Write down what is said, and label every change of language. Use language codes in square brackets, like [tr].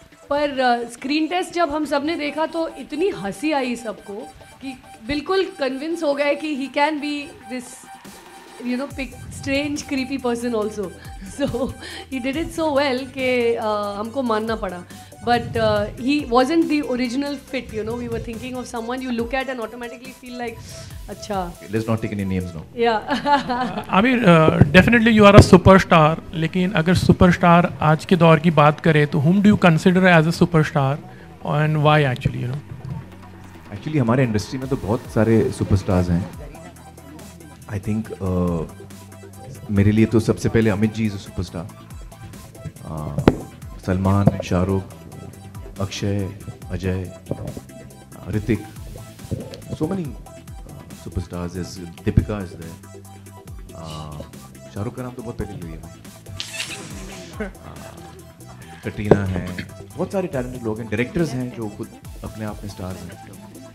[hi] पर screen test जब हम सब ने देखा तो इतनी हंसी आई सबको कि बिल्कुल कन्विंस हो गए कि [en] He can be this, you know, strange creepy person also. [hi] So he did it so well कि हमको मानना पड़ा। [en] But he wasn't the original fit, you know. We were thinking of someone you look at and automatically feel like, अच्छा. Let's not take any names now. Yeah. Aamir, definitely you are a superstar. [hi] लेकिन अगर superstar आज के दौर की बात करें तो [en] whom do you consider as a superstar and why actually, you know? [hi] Actually हमारे इंडस्ट्री में तो बहुत सारे सुपरस्टार्स हैं। आई थिंक मेरे लिए तो सबसे पहले Amit ji is a superstar, Salman, Shahrukh, Akshay, Ajay, Hrithik, [en] so many superstars, [hi] is Deepika is there, Shahrukh का नाम तो बहुत पहले ले लिया, कटरीना है, बहुत सारे टैलेंटेड लोग हैं, डायरेक्टर्स हैं जो खुद अपने आप में स्टार्स हैं।